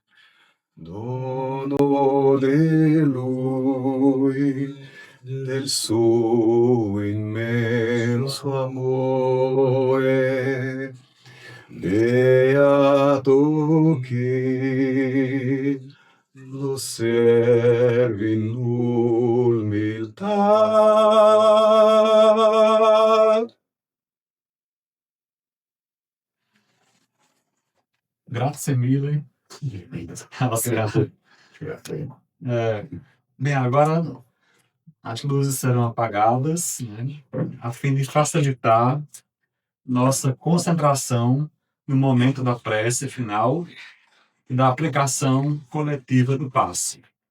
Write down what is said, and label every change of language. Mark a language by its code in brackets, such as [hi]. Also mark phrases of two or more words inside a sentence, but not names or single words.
[it] Dono di lui, del suo immenso amore, beato chi lo serve in umiltà. Grazie mille. [pt] Bem, agora as luzes serão apagadas, né, a fim de facilitar nossa concentração no momento da prece final e da aplicação coletiva do passe.